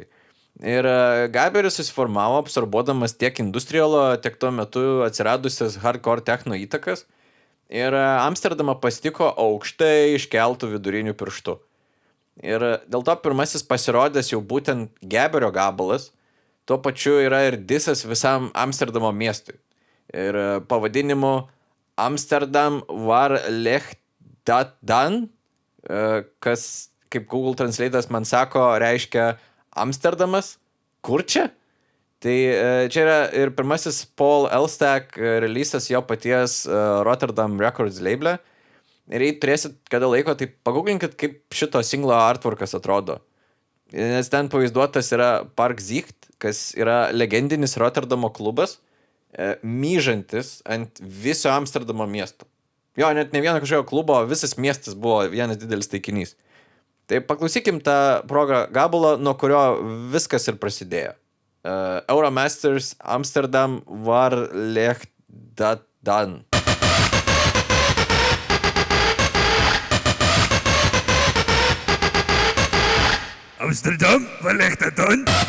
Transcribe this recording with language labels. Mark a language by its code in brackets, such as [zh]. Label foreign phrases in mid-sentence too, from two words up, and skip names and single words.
[lt] Ir Gaberis susiformavo absorbuodamas tiek industrialo, tiek tuo metu atsiradusias hardcore techno įtakas ir Amsterdamą pasitiko aukštai iškeltų vidurinių pirštų. Ir dėl to pirmasis pasirodęs jau būtent Gaberio gabalas, tuo pačiu yra ir disas visam Amsterdamo miestui. Ir pavadinimu [nl] Amsterdam var ligt dat dan, [lt] kas, kaip Google Translate'as man sako, reiškia Amsterdamas, kur čia? Tai čia yra ir pirmasis Paul Elstak releasas jo paties Rotterdam Records label'e. Ir jei turėsit kada laiko, tai pagooglinkit, kaip šito singlo artworkas atrodo. Nes ten pavaizduotas yra Park Zicht, kas yra legendinis Rotterdamo klubas, myžantis ant viso Amsterdamo miesto. Jo, net ne vieno kažkokio klubo, visas miestas buvo vienas didelis taikinys. Tai paklausykim tą progą gabalą, nuo kurio viskas ir prasidėjo. [nl] Euromasters Amsterdam var ligt dat dan. Amsterdam var ligt dat dan.